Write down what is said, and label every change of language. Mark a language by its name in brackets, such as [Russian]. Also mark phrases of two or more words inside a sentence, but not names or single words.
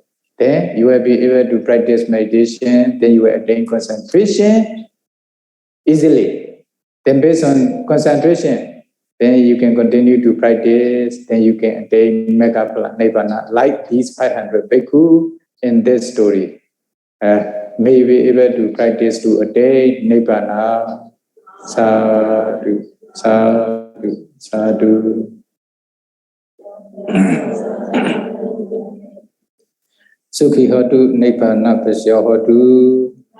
[English] Then you will be able to practice meditation, then you will attain concentration easily. Then based on concentration, then you can continue to practice, then you can attain [Pali] megaphala nibbana, [English] like these 500 bhikkhu in this story. May be able to practice to attain nibbana. [Pali] Sadhu, sadhu, sadhu. Sukhi hotu nibbana pasya hotu.